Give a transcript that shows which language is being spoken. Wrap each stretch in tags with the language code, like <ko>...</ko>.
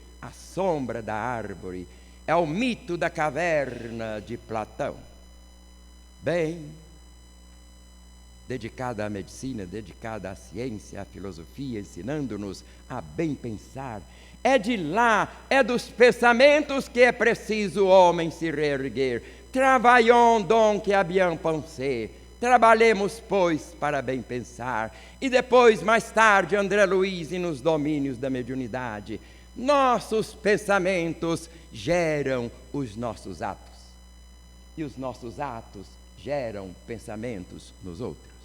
<pt>A sombra da árvore é o mito da caverna de Platão. Bem, dedicada à medicina, dedicada à ciência, à filosofia, ensinando-nos a bem pensar. É de lá, é dos pensamentos que é preciso o homem se reerguer.</pt> <fr>Travaillons donc à bien penser.</fr> <pt>Trabalhemos, pois, para bem pensar. E depois, mais tarde, André Luiz nos domínios da mediunidade. Nossos pensamentos geram os nossos atos. E os nossos atos geram pensamentos nos outros.</pt>